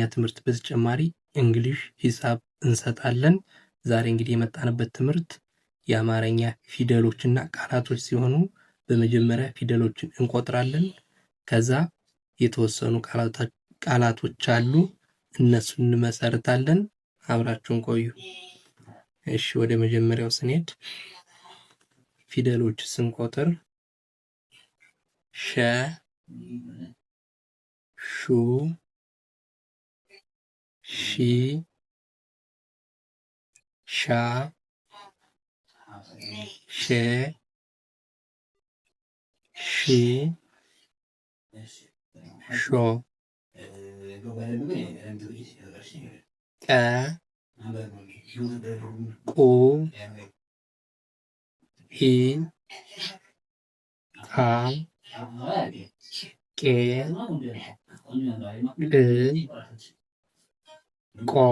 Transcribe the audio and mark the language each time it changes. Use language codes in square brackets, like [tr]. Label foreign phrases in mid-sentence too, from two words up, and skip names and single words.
[am] ትምህርት በተጨማሪ እንግሊሽ፣ ሂሳብ እንሰጣለን። ዛሬ እንግዲህ የመጣንበት ትምህርት የአማርኛ ፊደሎችና ቃላቶች ሲሆኑ በመጀመሪያ ፊደሎችን እንቆጥራለን። ከዛ የተወሰኑ ቃላቶች አሉ፣ እነሱን እንመሰርታለን። አብራችሁን ቆዩ። እሺ ወደ መጀመሪያው ስንሄድ ፊደሎች ስንቆጥር ሸ፣ ሹ፣ ሺ፣ ሻ፣ ሼ፣ ሺ፣ ሾ፣ ቀ፣ ቁ፣ ሒ፣ ቃ፣ ቄ፣ ቅ፣ ቆ፣